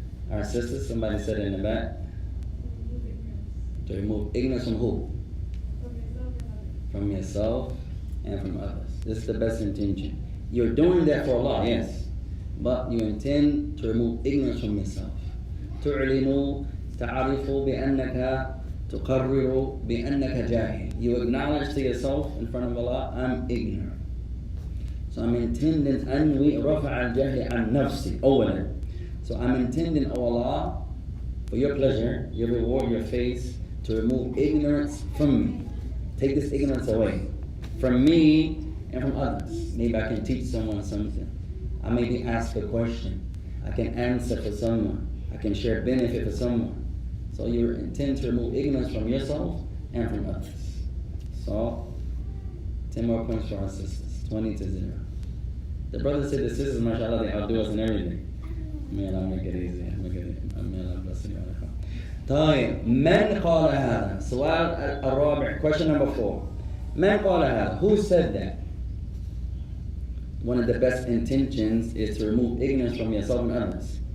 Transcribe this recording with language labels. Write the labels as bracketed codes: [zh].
[en] Our sisters, somebody said it in the back. To remove ignorance from who? From yourself and from others. This is the best intention. You're doing that for Allah, yes, but you intend to remove ignorance from yourself. [ar] تعلن تعرف بأنك تقرر بأنك جاهل. [en] You acknowledge to yourself in front of Allah, I'm ignorant. So I'm intending [ar] أنوي رفع الجهل عن نفسي [en] أولا. So I'm intending, O Allah, for your pleasure, your reward, your face, to remove ignorance from me. Take this ignorance away from me and from others. Maybe I can teach someone something. I may be asked a question. I can answer for someone. I can share benefit for someone. So you intend to remove ignorance from yourself and from others. So 10 more points for our sisters. 20-0. The brothers said the sisters, mashallah, they outdo us in everything. May Allah make it easy. May Allah bless you. [ar] طيب من قال هذا؟ سؤال الرابع. [en] Question number 4. [ar] من قال هذا? [en] Who said that? One of the best intentions is to remove ignorance from yourself and others.